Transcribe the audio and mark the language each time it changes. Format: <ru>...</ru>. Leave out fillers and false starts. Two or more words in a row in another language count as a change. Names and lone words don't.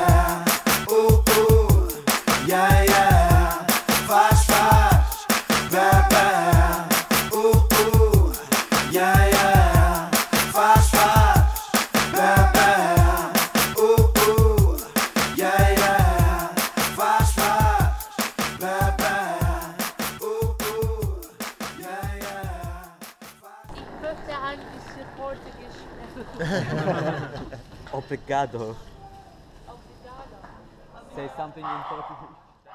<pt>Faz, bebê. Faz, bebê. Faz, bebê.</pt> <de>Ich möchte ein bisschen Portugiesisch sprechen.</de> <pt>Obrigado. Obrigada.</pt> <en>Say something in Portuguese.</en>